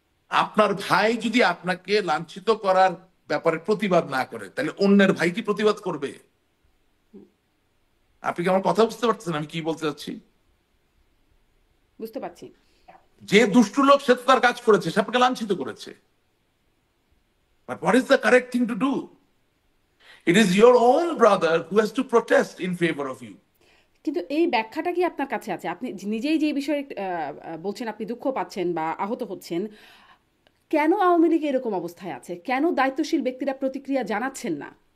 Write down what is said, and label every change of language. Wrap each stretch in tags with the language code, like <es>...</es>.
<bn>আপনার ভাই যদি আপনাকে লাঞ্ছিত করার ব্যাপারে প্রতিবাদ না করে, তাহলে অন্যের ভাই কি প্রতিবাদ করবে? আপনি কি আমার কথা বুঝতে পারছেন আমি কি বলতে চাচ্ছি? বুঝতে পারছি। যে দুষ্টু লোক সে তো তার কাজ করেছে, সে আপনাকে লাঞ্ছিত করেছে।</bn> <en>But what is the correct thing to do? It is your own brother who has to protest in favor of you.</en> <bn>কিন্তু এই ব্যাখ্যাটা কি আপনার কাছে আছে? আপনি নিজেই যে বিষয়ে বলছেন আপনি দুঃখ পাচ্ছেন বা আহত হচ্ছেন, কেন আওয়ামী লীগ এরকম অবস্থায় আছে? কেন দায়িত্বশীল ব্যক্তিরা প্রতিক্রিয়া জানাচ্ছেন না?</bn>